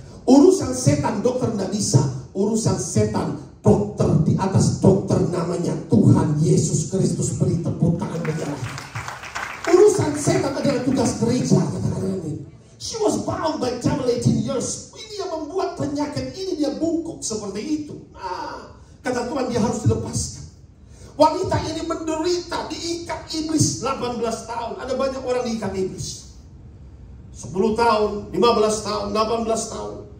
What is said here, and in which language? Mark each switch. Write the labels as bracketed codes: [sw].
[id] Urusan setan dokter tidak bisa. Urusan setan dokter di atas dokter, namanya Tuhan Yesus Kristus. Beri tepuk tangan bagi Allah. Urusan setan adalah tugas gereja, katakan amin. [en] She was bound by devil 18 years. [id] Ini yang membuat penyakit ini dia bungkuk seperti itu. Kata Tuhan, dia harus dilepaskan. Wanita ini menderita, diikat iblis 18 tahun. Ada banyak orang diikat iblis. 10 tahun, 15 tahun, 18 tahun.